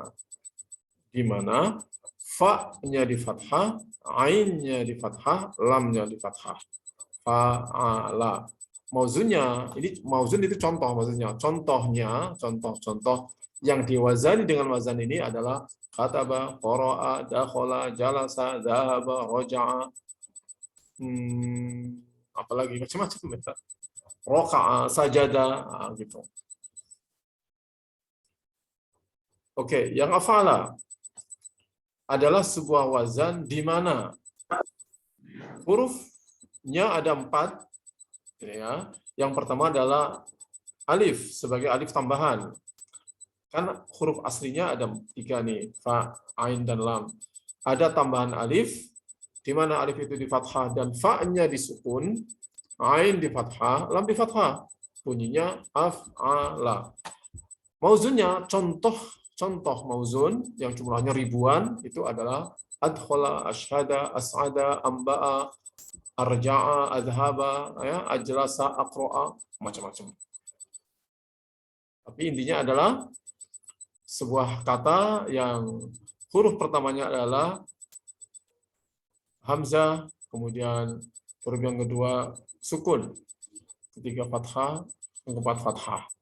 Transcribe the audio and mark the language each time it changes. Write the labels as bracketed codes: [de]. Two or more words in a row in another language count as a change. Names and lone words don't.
[id] Di mana fa-nya di fathah, ainnya di fathah, lamnya di fathah. Fa'ala. Mauzunnya, ini mauzun itu contoh maksudnya. Contoh yang diwazani dengan wazan ini adalah [ar] كتب قرأ دخل جلس ذهب, [id] roja'a, apalagi macam-macam. Roka'a, sajada, gitu. Oke, yang afala adalah sebuah wazan di mana hurufnya ada 4. Ya. Yang pertama adalah alif sebagai alif tambahan. Kan huruf aslinya ada 3 nih, fa, ain, dan lam. Ada tambahan alif, di mana alif itu di fathah dan fa-nya disukun, ain di fathah, lam di fathah. Bunyinya af'ala. Mauzunnya, contoh mauzun yang jumlahnya ribuan, itu adalah [ar] أدخل أشهد أسعد أنبأ أرجع أذهب, [id] ya, ajlasa, aqra'a, macam-macam. Tapi intinya adalah sebuah kata yang huruf pertamanya adalah hamzah, kemudian huruf yang kedua sukun, ketiga fathah, yang keempat fathah.